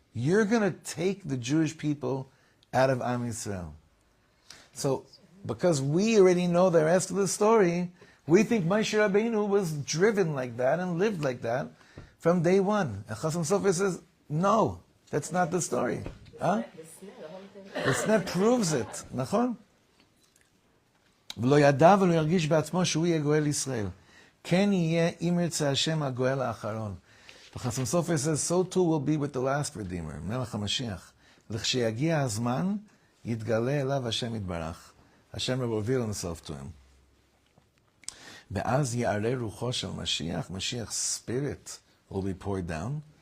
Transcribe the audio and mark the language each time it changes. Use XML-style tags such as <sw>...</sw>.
<en>You're going to take the Jewish people out of Am Yisrael. So, because we already know the rest of the story, we think Moshe Rabbeinu was driven like that and lived like that from day one. And Chasam Sofer says, no, that's not the story. Huh? The Sneh proves it. נכון?</en> <he>ולא ידע ולא ירגיש בעצמו שהוא יהיה גואל ישראל. כן יהיה אם ירצה השם הגואל האחרון.</he> <en>Chasam Sofer says, so too will be with the last Redeemer, Melech HaMashiach.</en> <he>לכשיגיע הזמן, יתגלה אליו השם יתברך.</he> <en>Hashem will reveal himself to him.</en> <he>ואז יערה רוחו של משיח,</he> <en>Mashiach's spirit will be poured down.</en>